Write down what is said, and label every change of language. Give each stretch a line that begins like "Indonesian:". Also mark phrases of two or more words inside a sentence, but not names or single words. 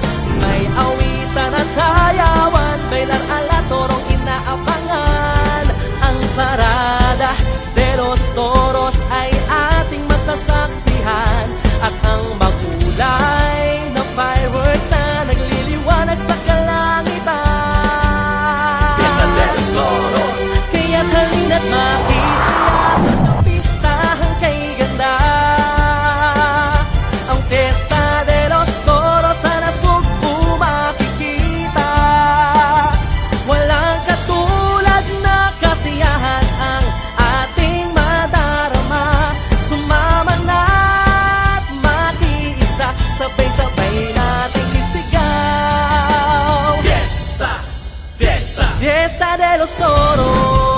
Filipino: May awitan at sayawan,
Spanish: bailar ala
Filipino: torong inaabangan. Ang Parada de los Toros ay ating masasaksihan, at ang makulay na fireworks na nagliliwanag sa kalangitan. Fiesta de los Toros, Kaya't halina't makisaya sa pistahan kay ganda. Ang Fiesta de los Toros sa nasugpo makikita. Walang katulad na kasiyahan ang ating madarama. Sumama na't makiisa, sabay-sabay nating isigaw. Fiesta, Fiesta. Fiesta de los Toros.